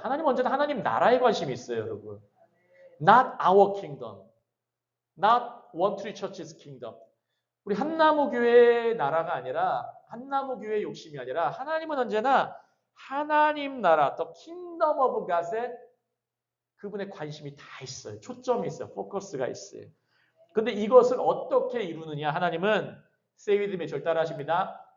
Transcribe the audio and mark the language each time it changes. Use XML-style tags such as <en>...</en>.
<ko>하나님은 언제나 하나님 나라에 관심이 있어요, 여러분.</ko> <en>Not our kingdom. Not One Tree Church's kingdom.</en> <ko>우리 한나무 교회의 나라가 아니라 한나무 교회의 욕심이 아니라 하나님은 언제나 하나님 나라,</ko> <en>the kingdom of God</en> <ko>에 그분의 관심이 다 있어요. 초점이 있어요. 포커스가 있어요. 근데 이것을 어떻게 이루느냐? 하나님은</ko> <en>say with me,</en> <ko>절 따라하십니다.</ko>